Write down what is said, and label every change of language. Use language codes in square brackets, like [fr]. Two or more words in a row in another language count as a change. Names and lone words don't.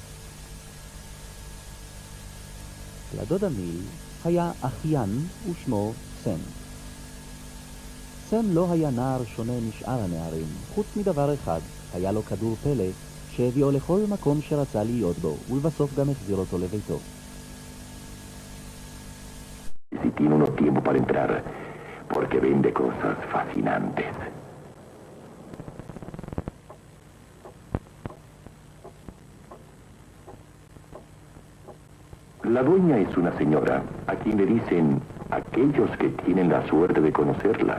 [he] לדודה מיל היה אחיין ושמו סם. סם לא היה נער שונה משאר הנערים, חוץ מדבר אחד, היה לו כדור פלא שהביאו לכל מקום שרצה להיות בו, ולבסוף גם החזיר אותו לביתו. [es] Si tiene uno tiempo para entrar, porque vende cosas fascinantes. La dueña es una señora a quien le dicen aquellos que tienen la suerte de conocerla.